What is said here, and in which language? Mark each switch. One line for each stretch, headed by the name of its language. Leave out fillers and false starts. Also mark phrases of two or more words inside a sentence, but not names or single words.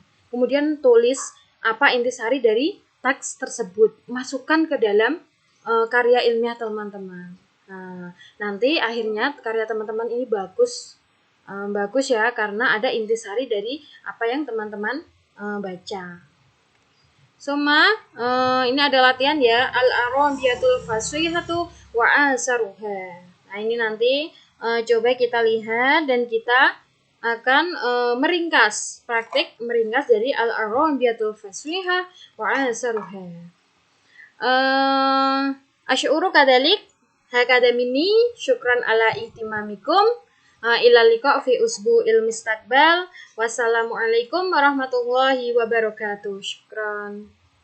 Indonesian: Kemudian tulis apa intisari dari teks tersebut, masukkan ke dalam karya ilmiah teman-teman. Nah, nanti akhirnya karya teman-teman ini bagus ya, karena ada intisari dari apa yang teman-teman baca. Soma, ini ada latihan ya,
Arabic: العربية الفصحى وأثرها.
Indonesian: Nah, ini nanti coba kita lihat dan kita akan meringkas, praktik meringkas dari
Arabic: العربية الفصحى وأثرها. أشعر كذلك هكذا مني، شكرا على اهتمامكم. إلى لقاء في الأسبوع المستقبل. والسلام عليكم ورحمة الله وبركاته. Syukran.